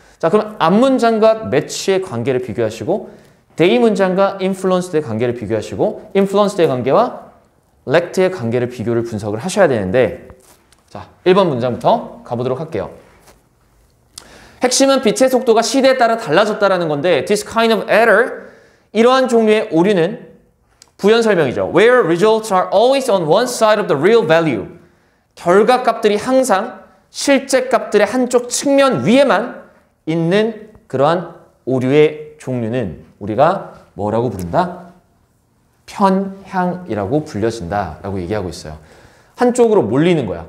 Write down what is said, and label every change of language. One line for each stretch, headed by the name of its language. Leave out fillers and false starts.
Korean: 자, 그럼 앞문장과 매치의 관계를 비교하시고 대이 문장과 influence의 관계를 비교하시고 influence의 관계와 lect의 관계를 비교를 분석을 하셔야 되는데 자, 1번 문장부터 가보도록 할게요. 핵심은 빛의 속도가 시대에 따라 달라졌다는 건데
English: this kind of error,
Korean: 이러한 종류의 오류는 부연 설명이죠.
English: Where results are always on one side of the real value.
Korean: 결과값들이 항상 실제 값들의 한쪽 측면 위에만 있는 그러한 오류의 종류는 우리가 뭐라고 부른다? 편향이라고 불려진다 라고 얘기하고 있어요. 한쪽으로 몰리는 거야.